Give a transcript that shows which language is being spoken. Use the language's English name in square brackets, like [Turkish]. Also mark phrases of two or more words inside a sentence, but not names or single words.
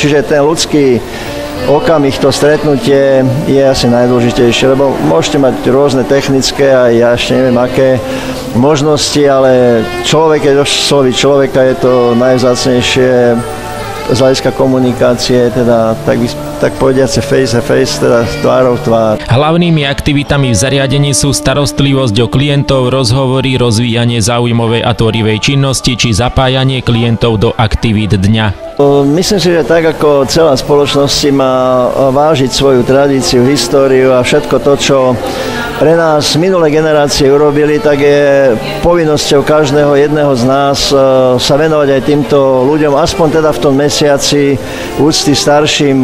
[Slovak] Čiže ten ľudský okamih, to stretnutie je asi najdôležitejšie, lebo môžete mať rôzne technické a ja ešte neviem aké možnosti, ale človek, keď osloví človeka, je to najvzácnejšie z hľadiska komunikácie, teda tak povediace [English] face to face, [Slovak] teda tvárou tvár. Hlavnými aktivitami v zariadení sú starostlivosť o klientov, rozhovory, rozvíjanie záujmovej a tvorivej činnosti či zapájanie klientov do aktivít dňa. Myslím si, že tak ako celá spoločnosť má vážiť svoju tradíciu, históriu a všetko to, čo pre nás minulé generácie urobili, tak je povinnosťou každého jedného z nás sa venovať aj týmto ľuďom, aspoň teda v tom mesiaci úcty starším.